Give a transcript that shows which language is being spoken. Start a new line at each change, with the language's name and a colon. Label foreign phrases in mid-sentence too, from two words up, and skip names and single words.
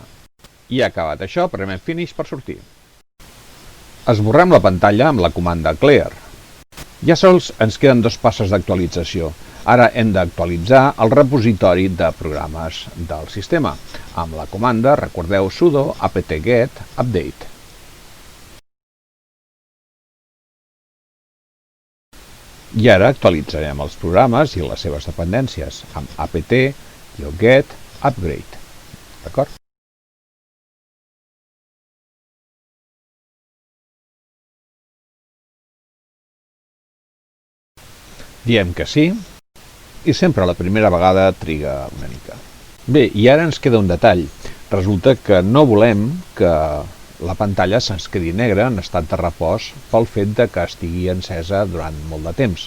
Catalan: I acabat això, premem Finish per sortir. Esborrem la pantalla amb la comanda Clear. Ja sols ens queden 2 passes d'actualització. Ara hem d'actualitzar el repositori de programes del sistema amb la comanda, recordeu, sudo apt-get update. I ara actualitzarem els programes i les seves dependències amb apt-get upgrade. D'acord? Diem que sí. I sempre la primera vegada triga una mica. Bé, i ara ens queda un detall. Resulta que no volem que la pantalla se'ns quedi negra en estat de repòs pel fet de que estigui encesa durant molt de temps.